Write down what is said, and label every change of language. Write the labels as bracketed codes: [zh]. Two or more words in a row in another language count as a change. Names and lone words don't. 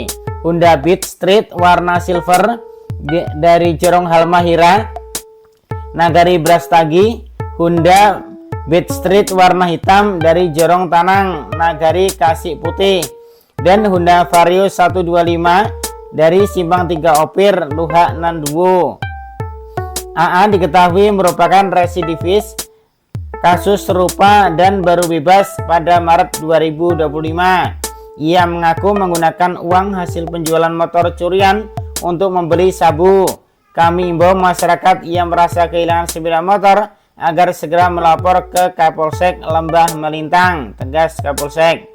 [id] Honda Beat Street warna silver dari Jorong Halmahera, Nagari Brastagi, Honda Beat Street warna hitam dari Jorong Tanang, Nagari Kasih Putih, dan Honda Vario 125 dari Simpang 3 Opir, Luha Nanduo. AA diketahui merupakan residivis kasus serupa dan baru bebas pada Maret 2025. Ia mengaku menggunakan uang hasil penjualan motor curian untuk membeli sabu. Kami imbau masyarakat yang merasa kehilangan sepeda motor agar segera melapor ke Kapolsek Lembah Melintang, tegas Kapolsek.